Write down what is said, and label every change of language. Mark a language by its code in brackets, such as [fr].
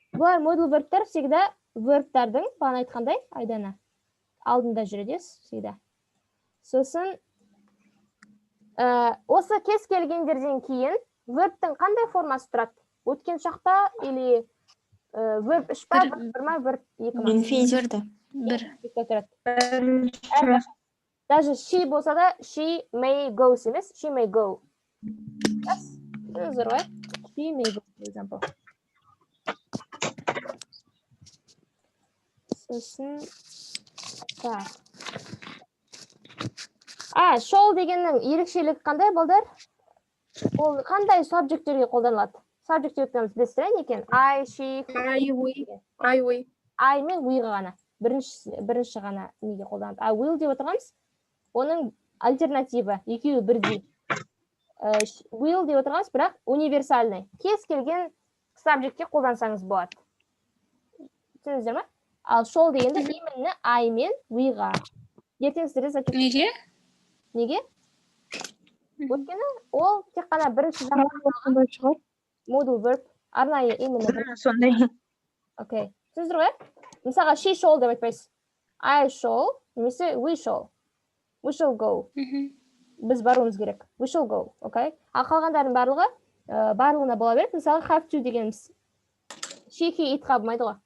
[kk] Бұлар modal verbтер [ru] всегда [kk] verbтардың, бағана айтқандай, Айдана, алдында жүреді, всегда. Сосын, осы кез келгендерден кейін verbтің қандай формасы тұрады? Өткен шақта [ru] или [kk] verb 3 па, 1 ма, verb 2 ма? Инфинитивді. [ru] Даже [en] she [kk] болса да, [en] she may go [kk] емес, [en] she may go. Yes? [kk] Түсініңіздер ғой? [en] She may go, for example. [kk] Сосын, так. Shall дегеннің ерекшелігі қандай, балдар? Ол қандай subjectтерге қолданылады? Subject өтініміз білесіздер екен? [en] I, she, we. [kk] I мен we ғана. Бірінші ғана неге қолданады. Will деп отырғанбыз. Оның альтернативі, екеуі бірдей. Will деп отырғанбыз, бірақ универсальный. Кез келген subjectке қолдансаңыз болады. Түсініңіздер ме? Ал shall дегенде [ru] именно [kk] I мен we-ға. Ертең сіздерде [ru] зачет. [kk] Неге? Өйткені ол тек қана бірінші жағынан modal verb, арнайы [ru] именно. [kk] Сондай. Окей. Түсіндіңіздер ғой? Мысалға [en] she shall [kk] деп айтпайсыз. [en] I shall, немесе we shall. We shall go. [kk] Біз баруымыз керек. [en] We shall go. Окей? [kk] Ал қалғандардың барлығына бола береді. Мысалы have to дегеніміз she, he, it-қа болмайды ғой.